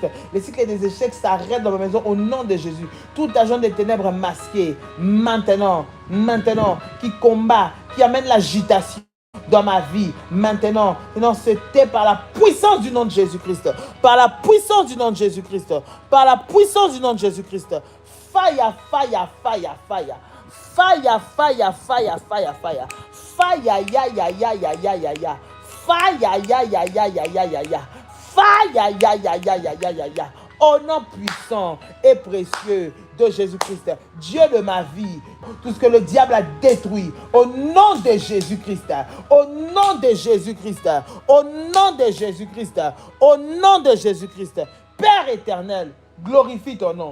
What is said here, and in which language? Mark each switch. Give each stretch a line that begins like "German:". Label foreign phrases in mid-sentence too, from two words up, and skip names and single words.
French: Le cycle des échecs s'arrête dans ma maison au nom de Jésus. Tout agent des ténèbres masqué, maintenant, qui combat, qui amène l'agitation dans ma vie, maintenant, c'était par la puissance du nom de Jésus-Christ, par la puissance du nom de Jésus-Christ, par la puissance du nom de Jésus-Christ.
English: Fire, fire, fire, fire. Fire, fire, fire, fire, fire. Fire, ya, ya, ya, ya, ya, ya, ya. Fire, ya, ya, ya, ya, ya, ya, ya. Fire, ya, ya, ya, ya, ya, ya, ya.
French: Au nom puissant et précieux de Jésus-Christ, Dieu de ma vie, tout ce que le diable a détruit, au nom de Jésus-Christ, au nom de Jésus-Christ, au nom de Jésus-Christ, au nom de Jésus-Christ, Père éternel, glorifie ton nom.